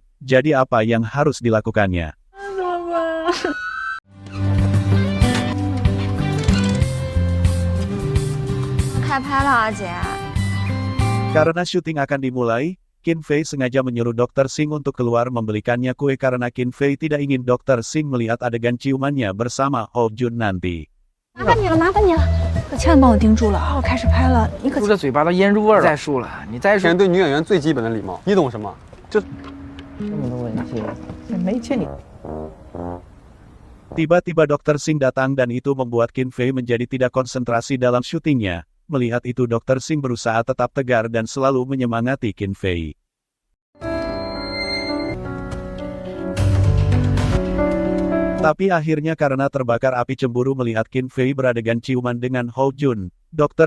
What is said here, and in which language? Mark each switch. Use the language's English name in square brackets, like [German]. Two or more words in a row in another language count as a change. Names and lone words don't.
[Indonesian] Jadi apa yang harus dilakukannya? Karena syuting akan dimulai, Qin Fei sengaja menyuruh Dr. Singh untuk keluar membelikannya kue karena Qin Fei tidak ingin Dr. Singh melihat adegan ciumannya bersama Ho Jun nanti. [Chinese] 麻烦你了，麻烦你了，可千万帮我盯住了，我开始拍了，你可捂着嘴巴都腌入味儿了。再说了，你再说。对女演员最基本的礼貌，你懂什么？这么多问题，没见你。 [Indonesian] Tiba-tiba Dr. Singh datang dan itu membuat Qin Fei menjadi tidak konsentrasi dalam syutingnya. Melihat itu Dr. Singh berusaha tetap tegar dan selalu menyemangati Qin Fei. Tapi akhirnya karena terbakar api cemburu melihat Qin Fei beradegan ciuman dengan Ho Jun, Dr.